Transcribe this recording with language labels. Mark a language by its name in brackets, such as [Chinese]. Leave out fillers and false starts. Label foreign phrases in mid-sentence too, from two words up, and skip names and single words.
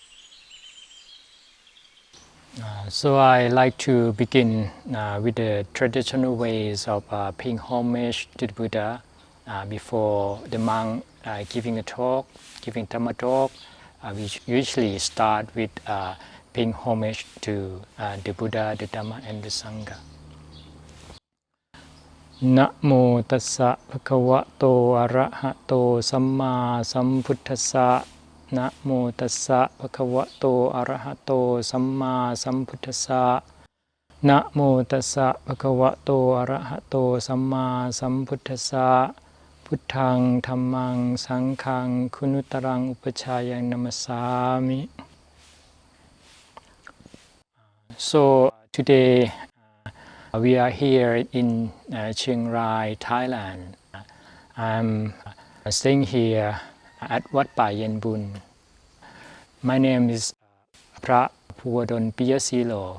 [English] So I like to begin with the traditional ways of paying homage to the Buddha before the monk giving a talk, giving Dhamma talk. We usually start with paying homage to the Buddha, the Dhamma, and the Sangha. [Pali] Namo tassa bhagavato arahato samma sambuddhassa. Namo tassa bhagavato arahato samma sambuddhassa. Namo tassa bhagavato arahato samma sambuddhassa. Buddhang dhammang sanghang kunutarang upachayang namasami. [English] So today we are here in Chiang Rai, Thailand. I'm staying here at Wat Path Yen Bun. My name is Phra Puvadol Piyasilo.